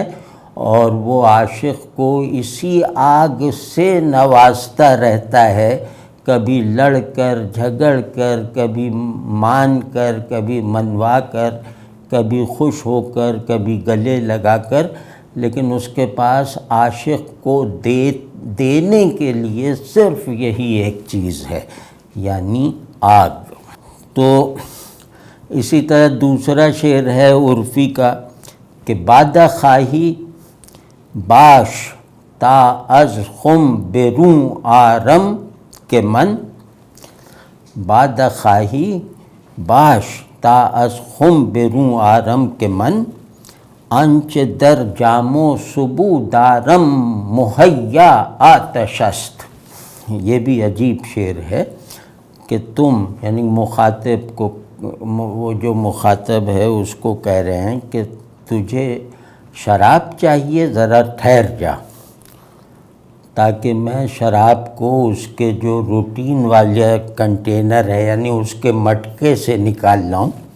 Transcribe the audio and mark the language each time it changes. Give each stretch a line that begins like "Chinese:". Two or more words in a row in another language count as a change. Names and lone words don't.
Urdu: اور وہ عاشق کو اسی آگ سے نوازتا رہتا ہے، کبھی لڑ کر، جھگڑ کر، کبھی مان کر، کبھی منوا کر، کبھی خوش ہو کر، کبھی گلے لگا کر، لیکن اس کے پاس عاشق کو دینے کے لیے صرف یہی ایک چیز ہے، یعنی آگ۔ تو اسی طرح دوسرا شعر ہے عرفی کا کہ
Persian: بادہ خواہی باش تا از خم برون آرم کے من، بادہ خواہی باش تا از خم برون آرم کے من، آنچ در جام و سبو دارم مہیا آتش است۔
Urdu: یہ بھی عجیب شعر ہے کہ تم، یعنی مخاطب کو، وہ جو مخاطب ہے اس کو کہہ رہے ہیں کہ تجھے شراب چاہیے، ذرا ٹھہر جا تاکہ میں شراب کو اس کے جو روٹین والا کنٹینر ہے، یعنی اس کے مٹکے سے نکال لاؤں۔